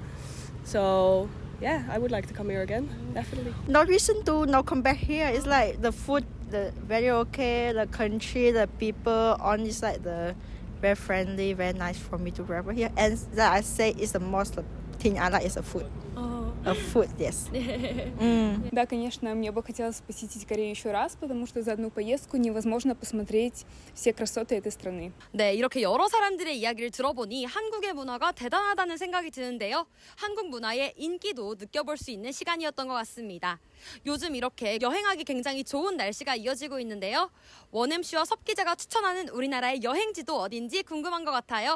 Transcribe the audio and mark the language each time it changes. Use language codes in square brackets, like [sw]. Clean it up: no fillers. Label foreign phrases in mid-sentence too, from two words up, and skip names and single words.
[en] So yeah, I would like to come here again. Definitely. No reason to not come back here. It's like the food, the very okay. The country, the people, on is like the very friendly, very nice for me to travel here. And that I say is the most thing I like is the food. Food, yes. [ru] Да, конечно, мне бы хотелось посетить Корею еще раз, потому что за одну поездку невозможно посмотреть все красоты этой страны. [ko] 네, 이렇게 여러 사람들의 이야기를 들어보니 한국의 문화가 대단하다는 생각이 드는데요. 한국 문화의 인기도 느껴볼 수 있는 시간이었던 것 같습니다. 요즘 이렇게 여행하기 굉장히 좋은 날씨가 이어지고 있는데요. 원MC와 섭 기자가 추천하는 우리나라의 여행지도 어딘지 궁금한 것 같아요.